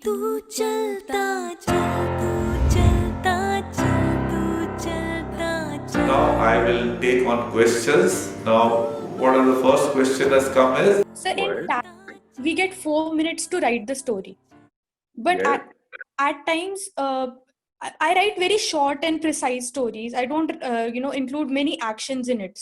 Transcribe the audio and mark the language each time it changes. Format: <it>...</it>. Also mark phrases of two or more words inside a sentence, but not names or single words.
<hi>तू चलता चल, तू चलता चल, तू चलता चल.</hi> <en>Now I will take on questions. Now, what are the first question has come is? So in tag, we get 4 minutes to write the story. But Yeah. at times, I write very short and precise stories. I don't, include many actions in it.</en>